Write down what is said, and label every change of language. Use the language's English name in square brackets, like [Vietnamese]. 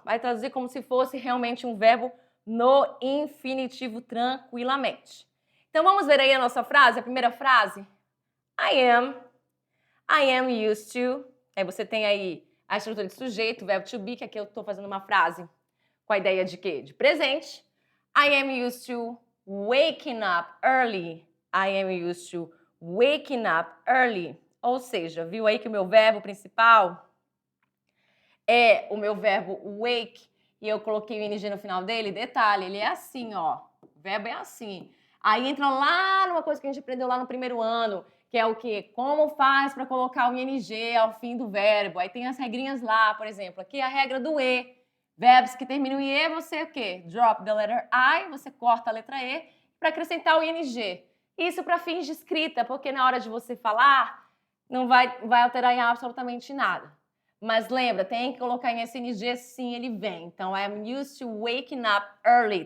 [Portuguese] Vai traduzir como se fosse realmente um verbo no infinitivo tranquilamente. Então vamos ver aí a nossa frase, a primeira frase. [English] I am used to. [Portuguese] Aí você tem aí a estrutura de sujeito, verbo to be, que aqui eu estou fazendo uma frase com a ideia de quê? De presente. [English] I am used to waking up early. I am used to waking up early. [Portuguese] Ou seja, viu aí que o meu verbo principal é o meu verbo wake e eu coloquei o ing no final dele? Detalhe, ele é assim, ó. O verbo é assim. Aí entra lá numa coisa que a gente aprendeu lá no primeiro ano, que é o quê? Como faz para colocar o ing ao fim do verbo? Aí tem as regrinhas lá, por exemplo, aqui a regra do e. Verbos que terminam em e, você o quê? [English] Drop the letter I, [Portuguese] você corta a letra e para acrescentar o ing. Isso para fins de escrita, porque na hora de você falar, não vai alterar em absolutamente nada. Mas lembra, tem que colocar em ing, sim, ele vem. Então, [English] I am used to waking up early.